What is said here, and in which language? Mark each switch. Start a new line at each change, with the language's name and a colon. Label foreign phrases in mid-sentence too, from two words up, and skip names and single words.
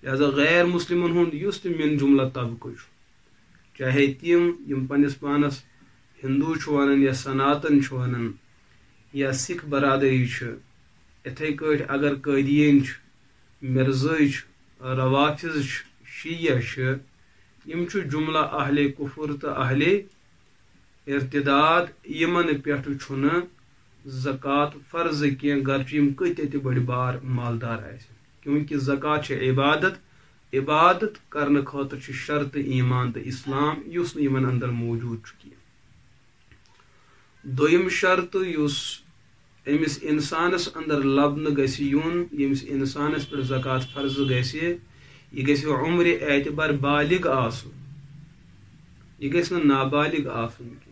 Kashmiri: لہذا غیر مسلمن ہُنٛد یُس تہِ من جملہ طبقہٕ چھُ، چاہے تِم یِم پننس پانس ہندو چھُ ونان یا سناتن چھُ ونان یا سکھ برادری چھِ، اِتھے کٲٹھۍ اگر قٲدیٖن چھِ، مرزٲے چھِ، روافظ چھِ، شیعہ چھِ، یم چھُ جملہ اہل کفر تو اہل ارتداد، یمن پٮ۪ٹھ چھُنہٕ زکات فرض کینٛہہ گرچہ یم کۭتیاہ تہِ بٔڑۍ بار مالدار آسن، کیونکہ زکات چھِ عبادت کرنہٕ خٲطرٕ چھِ شرط ایمان تو اسلام یُس نہٕ یمن اندر موجود چھُ کینٛہہ۔ دوٚیِم شرط یُس أمس انسانس اندر لبنہٕ گژھِ یُن، ییٚمِس انسانس پٮ۪ٹھ زکات فرض گژھِ، یہ گژھِ عمر اعتبار بالغ آسُن، یہ گژھِ نہٕ نابالغ آسُن کینٛہہ۔